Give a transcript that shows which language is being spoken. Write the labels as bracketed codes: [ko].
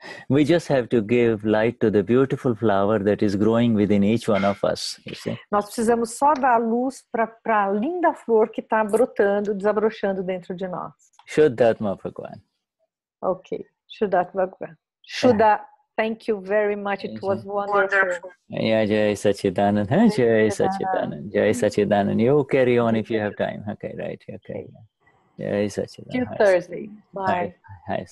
[en] We just have to give light to the beautiful flower that is growing within each one of us. You see? [pt] Nós precisamos só dar luz para a linda flor que está brotando, desabrochando dentro de nós. [hi] Shuddhatma Bhagwan. Okay, Shuddhatma Bhagwan. [en] Shuddha, thank you very much. It was wonderful. [hi] Yeah, Jai Sachidanand. Jai Sachidanand. Jai Sachidanand. [en] You carry on if you have time. Okay, right. Okay. Jai Sachidanand. Till Thursday. Bye. Hi.